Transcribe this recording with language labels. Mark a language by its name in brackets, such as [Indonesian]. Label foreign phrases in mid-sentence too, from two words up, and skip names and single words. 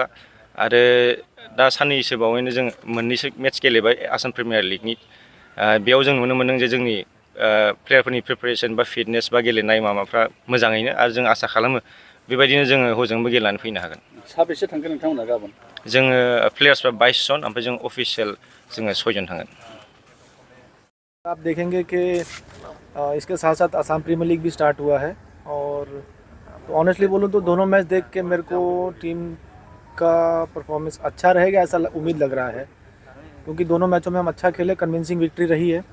[Bodo] आरो दा साननैसो बावैनो जों मोननैसो मेच गेलेबाय आसाम प्रिमियार लिगनि। बेयाव जों नुनो मोन्दों जे जोंनि प्लेयारफोरनि प्रिपेरेसन बा फिटनेस बा गेलेनाय माबाफ्रा मोजाङैनो, आरो जों आसा खालामो बेबायदिनो जोङो हजोंबो गेलेनानै फैनो हागोन। साबेसे थांगोन नोंथांमोना गाबोन? जोङो प्लेयार्सफ्रा 22 जन, ओमफ्राय जों अफिसियेल जोङो 6 जन थांगोन। [Hindi] आप देखेंगे कि इसके साथ साथ आसाम प्रीमियर लीग भी स्टार्ट हुआ है, और तो ऑनेस्टली बोलूँ तो दोनों मैच देख के मेरे को टीम का परफॉर्मेंस अच्छा रहेगा ऐसा उम्मीद लग रहा है, क्योंकि दोनों मैचों में हम अच्छा खेले, [English] convincing victory [Hindi] रही है।